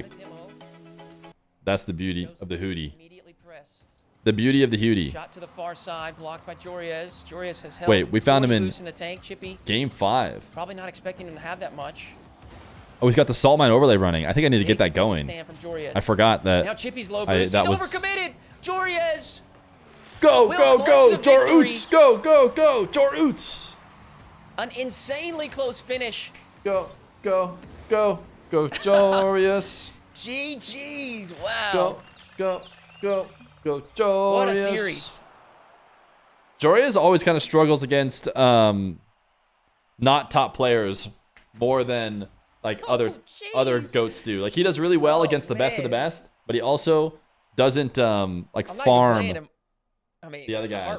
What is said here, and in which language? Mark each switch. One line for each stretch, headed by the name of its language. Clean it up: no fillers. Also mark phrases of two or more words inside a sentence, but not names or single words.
English: That's the beauty of the Hootie. The beauty of the Hootie. Shot to the far side, blocked by Joriez. Joriez has held. Wait, we found him in the tank. Chippy. Game 5. Probably not expecting him to have that much. Oh, he's got the salt mine overlay running. I think I need to get that going. I forgot that. Now Chippy's low boost. He's overcommitted. Joriez. Go, go, go, Jor Oots. Go, go, go, Jor Oots. An insanely close finish. Go, go, go, go, Jorius. GG's. Wow. Go, go, go, go, Jorius. What a series. Jorius always kind of struggles against not top players more than like other goats do. Like he does really well against the best of the best, but he also doesn't like farm the other guys.